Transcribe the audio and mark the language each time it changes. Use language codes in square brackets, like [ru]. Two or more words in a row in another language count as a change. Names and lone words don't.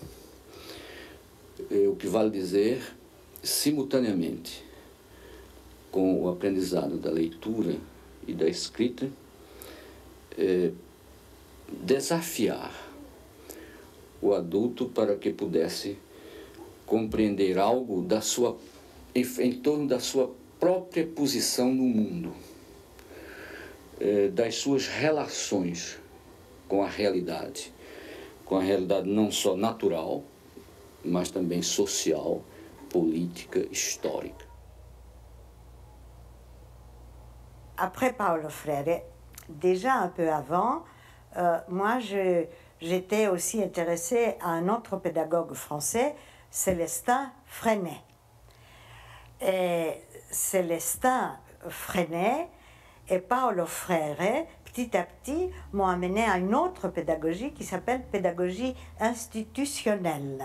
[pt] o que vale dizer, simultaneamente com o aprendizado da leitura e da escrita, desafiar o adulto para que pudesse compreender algo em torno da sua própria posição no mundo, das suas relações com a realidade. com a realidade não só natural, mas também social, política, histórica. [fr] Après Paulo Freire, déjà un peu avant, moi j'étais aussi intéressée à un autre pédagogue français, Célestin Freinet. Et Célestin Freinet et Paulo Freire, petit à petit, m'ont amené à une autre pédagogie qui s'appelle pédagogie institutionnelle.